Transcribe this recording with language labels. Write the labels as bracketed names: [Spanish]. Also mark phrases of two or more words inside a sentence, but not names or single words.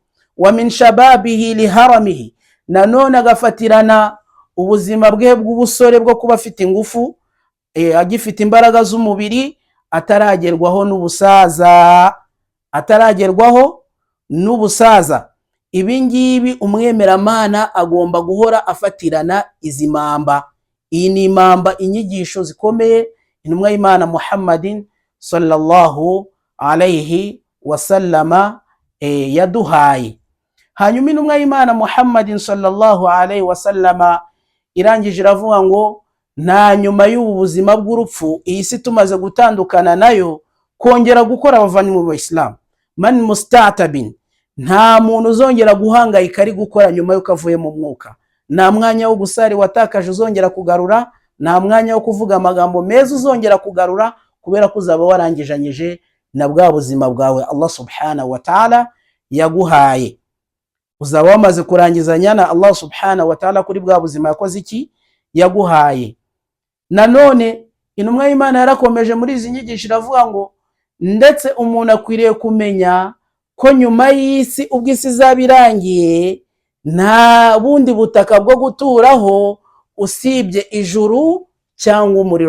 [Arabic] ومن شبابه لهرمه, [Kinyarwanda] nanone agafatirana ubuzima bwe bw'ubusore bwo kuba afite ingufu, agifite imbaraga z'umubiri, ataragerwaho n'ubusaza. Ibi ngibi umwemeramana agomba guhora afatirana izi mamba. Iyi ni imamba, inyigisho zikomeye intumwa y'Imana [Arabic] محمدٍ صلى الله عليه وسلم [Kinyarwanda] yaduhaye. Hanyuma intumwa y'Imana [Arabic] محمدٍ صلى الله عليه وسلم [Kinyarwanda] irangije iravuga ngo nta nyuma y'ubu buzima bw'urupfu, iyi si tumaze gutandukana nayo, kongera gukora. Abavandimwe mu Islam, [Arabic] من مستعتب, [Kinyarwanda] nta muntu uzongera guhangayika ari gukora nyuma yuko avuye mu mwuka. Nta mwanya wo gusari watakaje uzongera kugarura, nta mwanya wo kuvuga amagambo meza uzongera kugarura, kubera ko uzaba warangijanyije na bwa buzima bwawe [Arabic] الله سبحانه وتعالى [Kinyarwanda] yaguhaye. Uzaba wamaze kurangizanya na [Arabic] الله سبحانه وتعالى [Kinyarwanda] kuri bwa buzima yakoze iki, yaguhaye. Nanone intumwa y'Imana yarakomeje muri izi nyigisho iravuga ngo ndetse umuntu akwiriye kumenya ko nyuma y'isi, ubwo isi izaba irangiye, nta bundi butaka bwo guturaho usibye ijuru cyangwa umuriro.